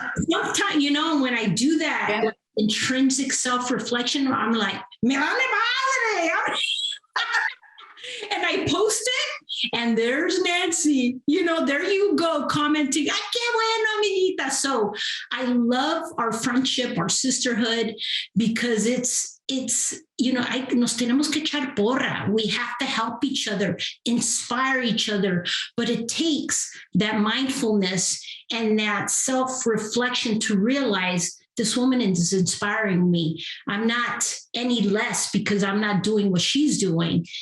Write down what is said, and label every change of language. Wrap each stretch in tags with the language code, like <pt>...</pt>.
<en>Sometimes, you know, when I do that intrinsic self-reflection, I'm like,</en> <es>me vale madre.</es> <en>And I post it, and there's Nancy. You know, there you go, commenting,</en> <es>"Ay, qué bueno, amiguita."</es> <en>So I love our friendship, our sisterhood, because it's</en> <es>nos tenemos que echar porra.</es> <en>We have to help each other, inspire each other. But it takes that mindfulness and that self-reflection to realize this woman is inspiring me. I'm not any less because I'm not doing what she's doing.</en>